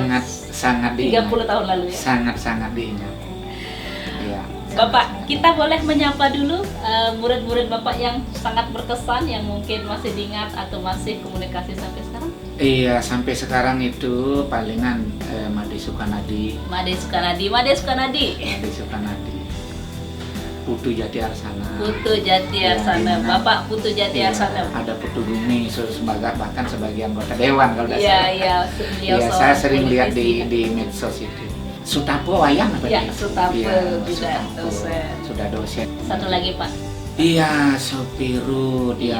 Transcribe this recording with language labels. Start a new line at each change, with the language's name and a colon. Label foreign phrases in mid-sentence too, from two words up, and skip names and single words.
Indonesian: Sangat diingat. 30 tahun lalu ya? Sangat diingat. Ya. Bapak, kita boleh menyapa dulu murid-murid Bapak yang sangat berkesan, yang mungkin masih diingat atau masih komunikasi sampai sekarang? Iya, sampai sekarang itu palingan Made Sukanadi, Made Sukanadi. Putu Jati Arsana. Putu Jati Arsana. Ya, Bapak Putu Jati ya, Arsana. ada Putu Bumi bahkan sebagai anggota dewan kalau tidak salah. Iya, beliau Ya, saya sering lihat di medsos itu. Sutapo wayang apa Ya, dia? Sutapo Iya, juga Sutapo. dosen. Sudah dosen. Satu lagi Pak. Iya, Sopirut. Iya,